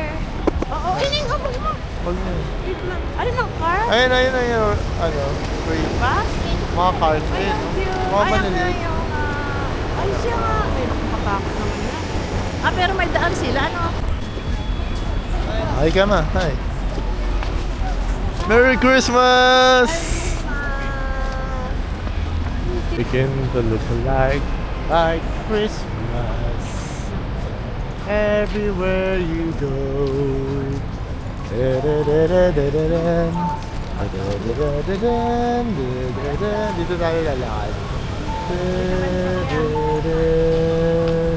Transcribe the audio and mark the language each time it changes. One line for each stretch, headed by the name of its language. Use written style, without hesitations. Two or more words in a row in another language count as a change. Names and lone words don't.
Filipino: Oo, ining abog mo. Huwag na. Wait lang. Ano ng car? Ayun, ano, free. Ba? Mga cards. Ayun, mga Ay, ang maliliit. ayaw nga. Ay, siya nga. Ay, nakakatakot naman yan. Ah, pero may daan sila, ano? Hi ka ma,
English: hi. Merry Christmas! Begin to look like Christmas everywhere you go. Da-da-da-da-da-da-dan. Da-da-da-da-da-dan. Da-da-da.
Filipino: Dito tayo lalakad. Da-da-da-dan.